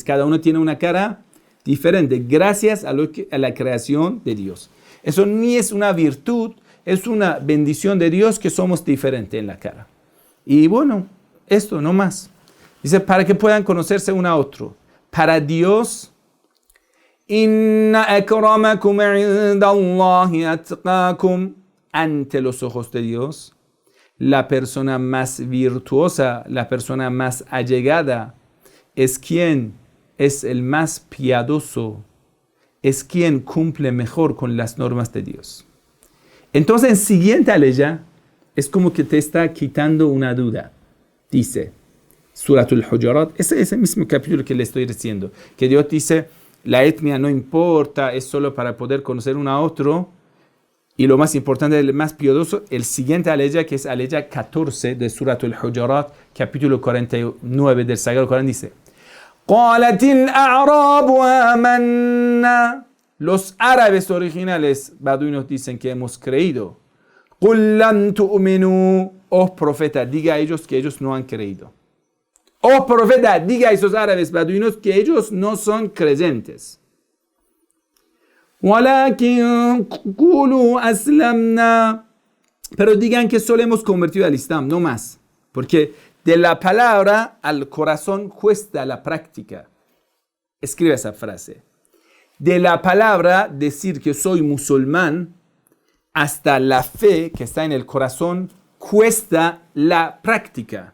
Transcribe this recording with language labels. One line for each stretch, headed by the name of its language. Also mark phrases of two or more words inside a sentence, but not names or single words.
Spanish: Cada uno tiene una cara diferente, gracias a la creación de Dios. Eso ni es una virtud, es una bendición de Dios que somos diferentes en la cara. Y bueno, esto no más. Dice, para que puedan conocerse uno a otro. Para Dios,
Arabic: إن أكرمكم عند الله أتقاكم.
Spanish: Ante los ojos de Dios, la persona más virtuosa, la persona más allegada, es quien es el más piadoso, es quien cumple mejor con las normas de Dios. Entonces, en siguiente aleya, es como que te está quitando una duda. Dice, Suratul Hujurat, ese mismo capítulo que le estoy diciendo, que Dios dice, la etnia no importa, es solo para poder conocer uno a otro. Y lo más importante, el más piadoso, el siguiente aleya, que es aleya 14 de Suratul Hujurat, capítulo 49 del Sagrado Corán, dice,
Arabic: قَالَتِ الْأَعْرَابُ آمَنَّا.
Spanish: Los árabes originales baduinos dicen que hemos creído.
Arabic: قُلْ لَمْ تُؤْمِنُوا.
Spanish: Oh profeta, diga a ellos que ellos no han creído. Oh profeta, diga a esos árabes baduinos que ellos no son creyentes.
Arabic: وَلَكِنْ قُولُوا أَسْلَمْنَا.
Spanish: Pero digan que solo hemos convertido al Islam, no más. Porque de la palabra al corazón cuesta la práctica. Escribe esa frase. De la palabra decir que soy musulmán hasta la fe que está en el corazón cuesta la práctica.